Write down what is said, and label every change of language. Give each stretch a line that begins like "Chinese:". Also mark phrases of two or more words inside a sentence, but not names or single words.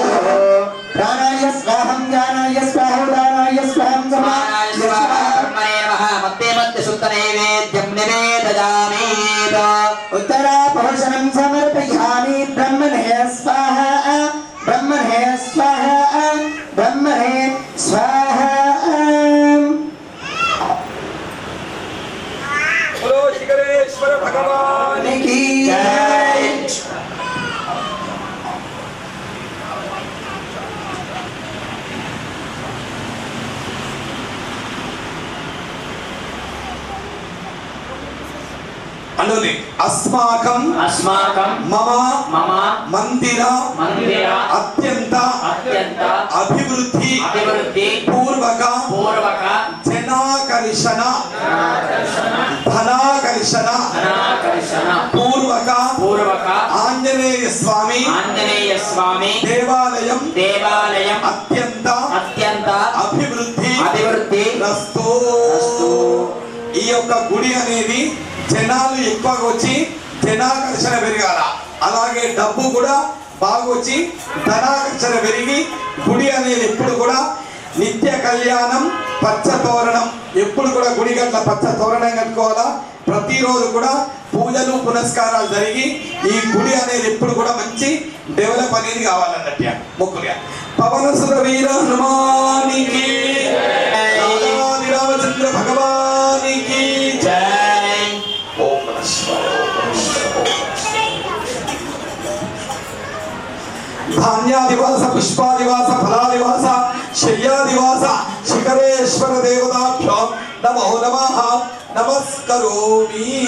Sanskrit: प्राणाय स्वाहं ज्ञानाय स्वाहो दानाय स्वाहं समानाय स्वाहा ब्रह्मणे नमः मध्ये मध्ये शुद्ध नैवेद्यं निवेदयामि उत्तरापोषणं समर्पयामि ब्रह्मणे स्वाहा ब्रह्मणे स्वाहा ब्रह्मणे स्वाहा
Hindi: बोलो शिखरेश्वर भगवान की जय।
Sanskrit: अनुदि अस्माकं मम मंदिर अत्यंत अभिवृद्धि पूर्वक जनाकर्षण धनाकर्षण पूर्वक आंजनेय स्वामी देवालयं अत्यंत अभिवृद्धि रस्तु
Telugu: ఈ యొక్క గుడి అనేది జనాలు ఎక్కువగా వచ్చి జనాకర్షణ పెరగాల, అలాగే డబ్బు కూడా బాగా వచ్చి ధనాకర్షణ పెరిగి గుడి అనేది ఎప్పుడు కూడా నిత్య కళ్యాణం పచ్చ తోరణం, ఎప్పుడు కూడా గుడి గట్ల పచ్చ తోరణం కట్టుకోవాలా. ప్రతిరోజు కూడా పూజలు పునస్కారాలు జరిగి ఈ గుడి అనేది ఎప్పుడు కూడా మంచి డెవలప్ అనేది కావాలన్నట్టు మొక్కులుగా. పవన సుర వీర హనుమానికి రామచంద్ర భగవానికి జై.
Sanskrit: ఓం నమః శివాయ. धान्यादिवास पुष्पादिवास फलादिवास शय्यादिवास शिखरेश्वर देवताभ्यो नमो नमः नमस्करोमि.